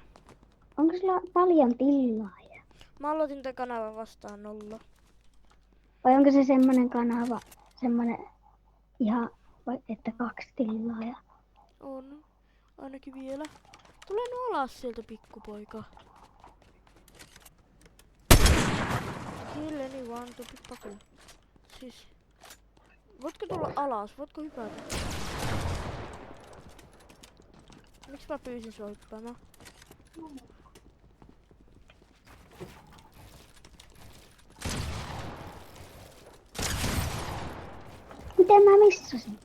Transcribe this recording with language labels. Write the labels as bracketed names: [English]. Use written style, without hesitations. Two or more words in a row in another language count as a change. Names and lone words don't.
[Finnish] Onko sulla paljon tilaajia? Mä aloitin tän kanavan vastaan 0. Vai onko se semmonen kanava, semmonen ihan, vai että 2 tilaajaa? On. Ainakin vielä. Tule nu alas sieltä pikkupoika. [English] Kill anyone to pickpocket. [Finnish] Siis... Voitko tulla alas? Voitko hypätä? Miksi mä pyysin sua hyppäämään? Miten mä missasin?